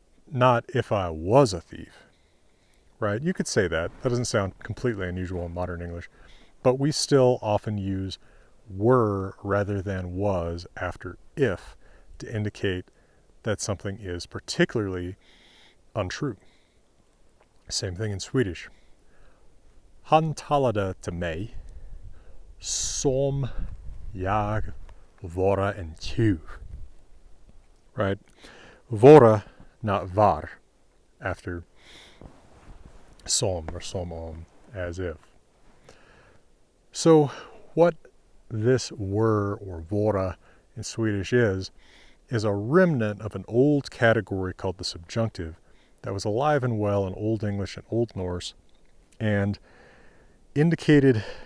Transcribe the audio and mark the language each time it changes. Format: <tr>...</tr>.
<en>Not if I was a thief, right? You could say that. That doesn't sound completely unusual in modern English, but we still often use were rather than was after if to indicate that something is particularly untrue. Same thing in Swedish.</en> <sv>Han talade till mig som jag vara en tjuv.</sv> <en>Right? Vara, not var, after som or som om, as if. So what this were or vara in Swedish is a remnant of an old category called the subjunctive that was alive and well in Old English and Old Norse, and indicated</en>